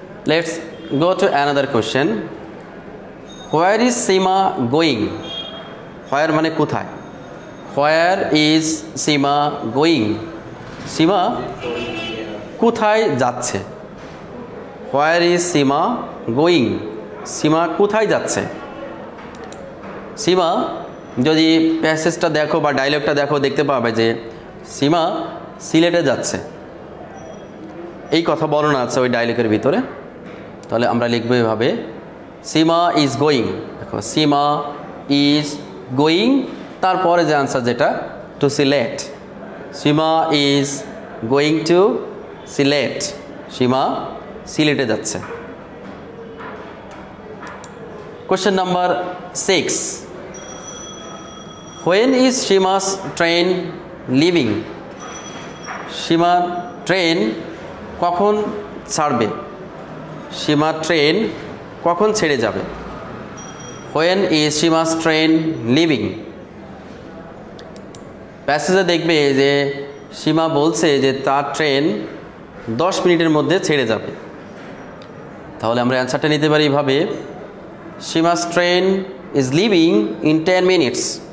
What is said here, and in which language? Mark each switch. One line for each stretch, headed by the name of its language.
English: Let's go to another question. Where is Seema going? Where
Bangla: মানে কোথায়?
English: Where is Seema going? Seema
Bangla: কোথায় যাচ্ছে?
English: Where is Seema going?
Bangla: Seema কোথায় যাচ্ছে? Seema যদি প্যাসেজটা দেখো বা ডায়লগটা দেখো দেখতে পাবে যে Seema সিলেটে যাচ্ছে, এই কথা বর্ণনা আছে ওই ডায়লগের ভিতরে। তাহলে আমরা লিখব এভাবে
English: Seema is going।
Bangla: দেখো Seema is going, তারপরে যে আনসার যেটা two Sylhet.
English: Seema is going to Sylhet.
Bangla: Seema সিলেটে যাচ্ছে।
English: Question number 6, when is Seema's train leaving?
Bangla: Seema train কখন ছাড়বে? Seema ট্রেন কখন ছেড়ে যাবে?
English: When is Seema's train leaving?
Bangla: প্যাসেজে দেখবে যে Seema বলছে যে তার ট্রেন 10 মিনিটের মধ্যে ছেড়ে যাবে। তাহলে আমরা অ্যান্সারটা নিতে পারি এইভাবে
English: Seema's train is leaving in 10 minutes.